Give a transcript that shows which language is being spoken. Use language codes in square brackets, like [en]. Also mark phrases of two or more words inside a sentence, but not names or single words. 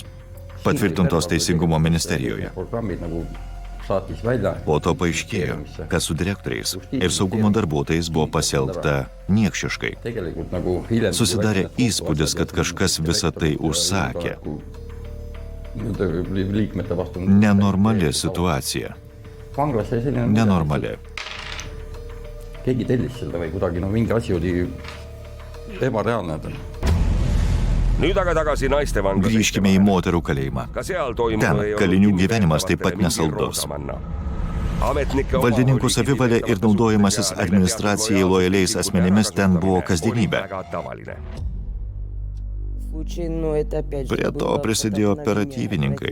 [lt] Patvirtintos Teisingumo ministerijoje. Po to paaiškėjo, kad su direktoriais ir saugumo darbuotojais buvo pasielgta niekšiškai. Susidarė įspūdis, kad kažkas visą tai užsakė. Nenormali situacija. Nenormali. [et] Keegi tellis seda või kuidagi, mingi asi oli ebareaalne. Nüüd aga tagasi naiste vanglas. [lt] Grįžkime į moterų kalėjimą. Ten kalinių gyvenimas taip pat nesaldus. Valdininkų savivalė ir naudojimasis administracijai lojaliais asmenimis ten buvo kasdienybė. Prie to prisidėjo operatyvininkai.